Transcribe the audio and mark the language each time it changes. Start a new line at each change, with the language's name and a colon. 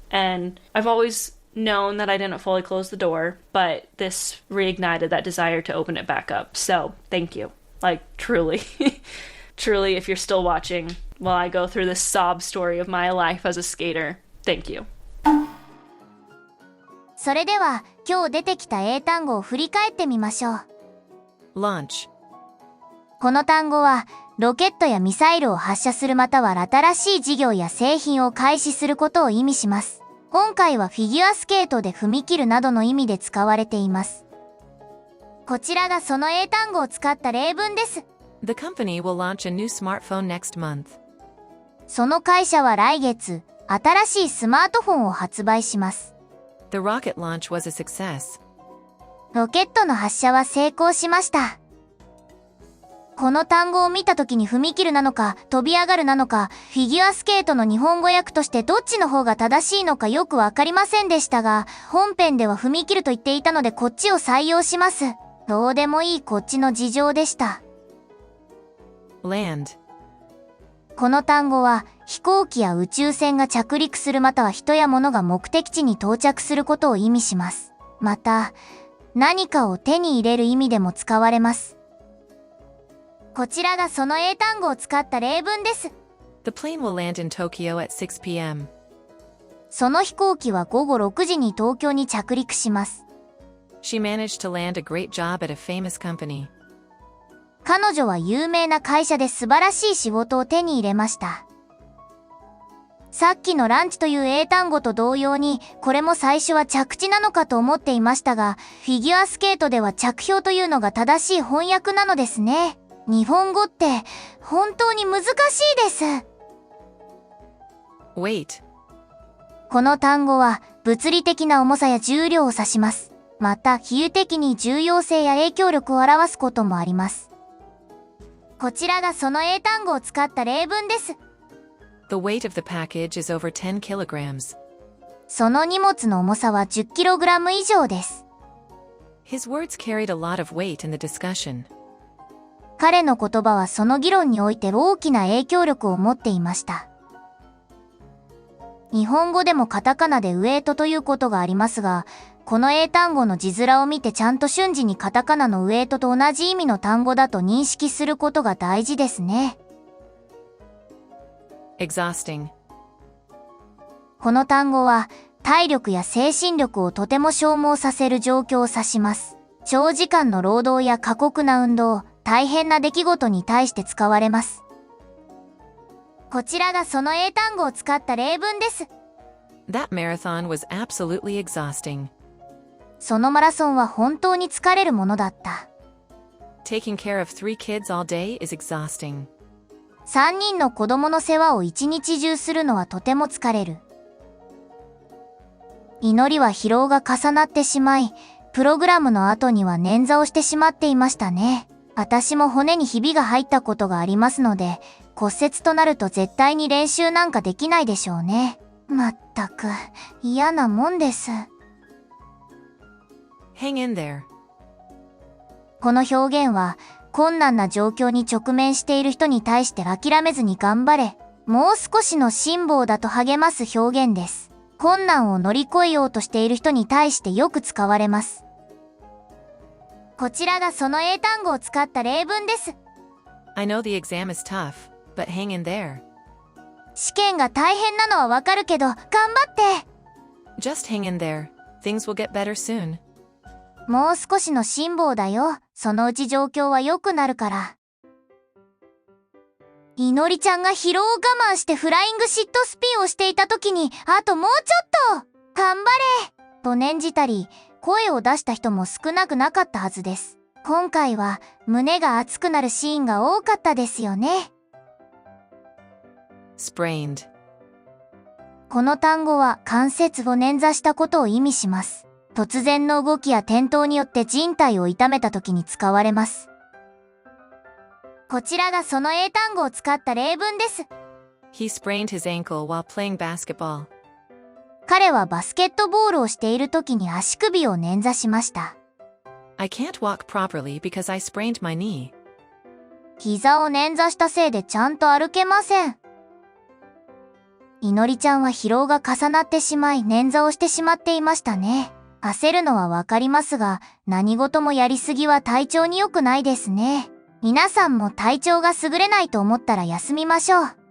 English: And I've always known that I didn't fully close the door, but this reignited that desire to open it back up. So thank you. Like, truly. Truly, if you're still watching while I go through this sob story of my life as a skater, thank you.
Japanese: それでは今日出てきた英単語を振り返ってみましょう。
English: Launch。
Japanese: この単語はロケットやミサイルを発射するまたは新しい事業や製品を開始することを意味します。今回はフィギュアスケートで踏み切るなどの意味で使われています。こちらがその英単語を使った例文です。
English: The company will launch a new smartphone next month.
Japanese: その会社は来月、新しいスマートフォンを発売します。
English: The rocket launch was a success.
Japanese: ロケットの発射は成功しました。この単語を見た時に踏み切るなのか、飛び上がるなのか、フィギュアスケートの日本語訳としてどっちの方が正しいのかよくわかりませんでしたが、本編では踏み切ると言っていたのでこっちを採用します。どうでもいいこっちの事情でした。
English: Land。
Japanese: この単語は飛行機や宇宙船が着陸するまたは人や物が目的地に到着することを意味します。また、何かを手に入れる意味でも使われます。こちらがその英単語を使った例文です。
English: The plane will land in Tokyo at 6 p.m.
Japanese: その飛行機は午後6時に東京に着陸します。
English: She managed to land a great job at a famous company.
Japanese: 彼女は有名な会社で素晴らしい仕事を手に入れました。さっきのランチという英単語と同様に、これも最初は着地なのかと思っていましたが、フィギュアスケートでは着氷というのが正しい翻訳なのですね。日本語って本当に難しいです。
English: Weight。
Japanese: この単語は物理的な重さや重量を指します。また、比喩的に重要性や影響力を表すこともあります。こちらがその英単語を使った例文です。
English: The weight of the package is over 10 kilograms.
Japanese: その荷物の重さは 10kg 以上です。
English: His words carried a lot of weight in the discussion.
Japanese: 彼の言葉はその議論において大きな影響力を持っていました。日本語でもカタカナでウエイトということがありますが、この英単語の字面を見てちゃんと瞬時にカタカナのウエイトと同じ意味の単語だと認識することが大事ですね。
English: Exhausting。
Japanese: この単語は体力や精神力をとても消耗させる状況を指します。長時間の労働や過酷な運動、大変な出来事に対して使われます。こちらがその英単語を使った例文です。
English: That marathon was absolutely exhausting.
Japanese: そのマラソンは本当に疲れるものだった。
English: Taking care of 3 kids all day is exhausting.
Japanese: 3人の子供の世話を一日中するのはとても疲れる。祈りは疲労が重なってしまい、プログラムの後には捻挫をしてしまっていましたね。私も骨にひびが入ったことがありますので、骨折となると絶対に練習なんかできないでしょうね。まったく、嫌なもんです。
English: Hang in there.
Japanese: この表現は、困難な状況に直面している人に対して諦めずに頑張れ、もう少しの辛抱だと励ます表現です。困難を乗り越えようとしている人に対してよく使われます。こちらがその英単語を使った例文です。
English: I know the exam is tough, but hang in there.
Japanese: 試験が大変なのはわかるけど、頑張って。
English: Just hang in there. Things will get better soon.
Japanese: もう少しの辛抱だよ。そのうち状況は良くなるから。いのりちゃんが疲労を我慢してフライングシットスピンをしていた時に、あともうちょっと頑張れと念じたり、声を出した人も少なくなかったはずです。今回は胸が熱くなるシーンが多かったですよね。
English: sprained。
Japanese: この単語は関節を捻挫したことを意味します。突然の動きや転倒によって人体を痛めた時に使われます。こちらがその英単語を使った例文です。
English: He sprained his ankle while playing basketball.
Japanese: 彼はバスケットボールをしている時に足首を捻挫しました。
English: I can't walk properly because I sprained my knee.
Japanese: 膝を捻挫したせいでちゃんと歩けません。いのりちゃんは疲労が重なってしまい捻挫をしてしまっていましたね。焦るのはわかりますが、何事もやりすぎは体調に良くないですね。皆さんも体調が優れないと思ったら休みましょう。